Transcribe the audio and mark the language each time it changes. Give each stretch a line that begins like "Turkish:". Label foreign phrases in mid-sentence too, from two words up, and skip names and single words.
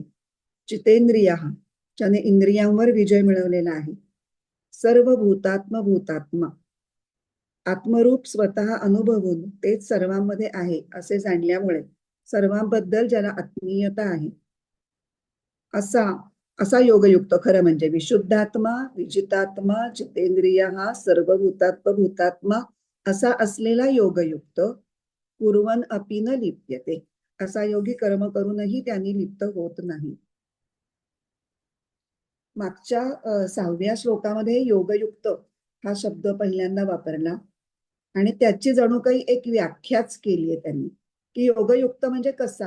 Marathi: जितेंद्रिय ज्याने इंद्रियांवर विजय मिळवलेला आहे. सर्व भूतात्मा आत्मरूप स्वतः अनुभवून तेच सर्वांमध्ये आहे असे जाणल्यामुळे सर्वांबद्दल ज्याला आत्मीयता आहे असा असा योगयुक्त, खरं म्हणजे विशुद्धात्मा विजितात्मा जितेंद्रिय हा सर्वभूतात्मा असा असलेला योगयुक्त
Sanskrit: कुर्वन अपि न लिप्यते,
Marathi: असा योगी कर्म करूनही त्यांनी लिप्त होत नाही. मागच्या 6व्या श्लोकामध्ये योगयुक्त हा शब्द पहिल्यांदा वापरला आणि त्याची जणू काही एक व्याख्याच केली आहे त्यांनी, की योगयुक्त म्हणजे कसा.